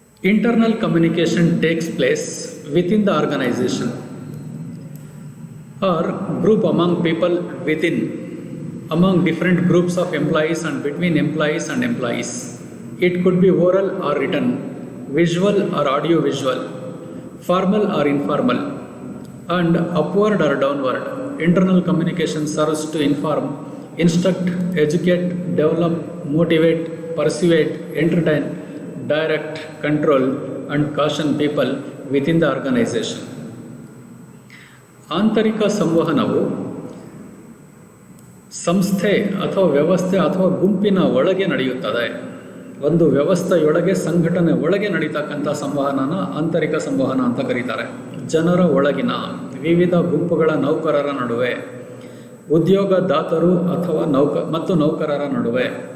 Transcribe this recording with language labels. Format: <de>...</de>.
<en>Internal communication takes place within the organisation or group among people within, among different groups of employees and between employees and employees. It could be oral or written, visual or audio visual, formal or informal, and upward or downward. Internal communication serves to inform, instruct, educate, develop, motivate, persuade, entertain, direct, control and caution people within the organization.</en> <kn>ಆಂತರಿಕ ಸಂವಹನವು ಸಂಸ್ಥೆ ಅಥವಾ ವ್ಯವಸ್ಥೆ ಅಥವಾ ಗುಂಪಿನ ಒಳಗೆ ನಡೆಯುತ್ತದೆ. ಒಂದು ವ್ಯವಸ್ಥೆಯೊಳಗೆ, ಸಂಘಟನೆ ಒಳಗೆ ನಡೀತಕ್ಕಂಥ ಸಂವಹನನ ಆಂತರಿಕ ಸಂವಹನ ಅಂತ ಕರೀತಾರೆ. ಜನರ ಒಳಗಿನ ವಿವಿಧ ಗುಂಪುಗಳ ನೌಕರರ ನಡುವೆ, ಉದ್ಯೋಗದಾತರು ಅಥವಾ ನೌಕರರ ನಡುವೆ.</kn>